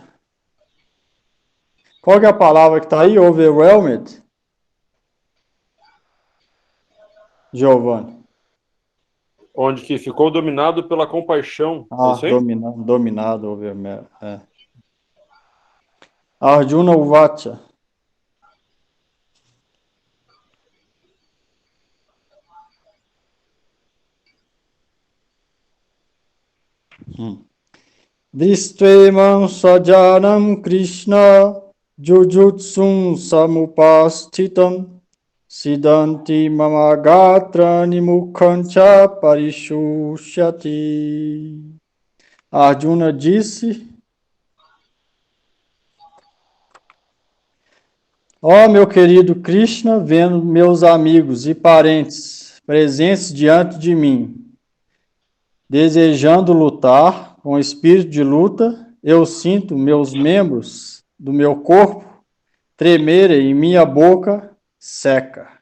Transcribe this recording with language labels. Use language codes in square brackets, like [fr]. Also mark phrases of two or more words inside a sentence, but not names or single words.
[pt] Qual que é a palavra que está aí? Overwhelmed? Giovanni. Onde que ficou dominado pela compaixão. É isso aí? Dominado, [sa] overwhelmed. Arjuna Uvacha. Dristvemam sajanam Krishna jujutsum samupastitam siddhanti mama gatra nimukhancha parishushyati. [pt] Arjuna disse: Ó meu querido Krishna, vendo meus amigos e parentes presentes diante de mim, desejando lutar com espírito de luta, eu sinto meus membros do meu corpo tremerem e minha boca seca.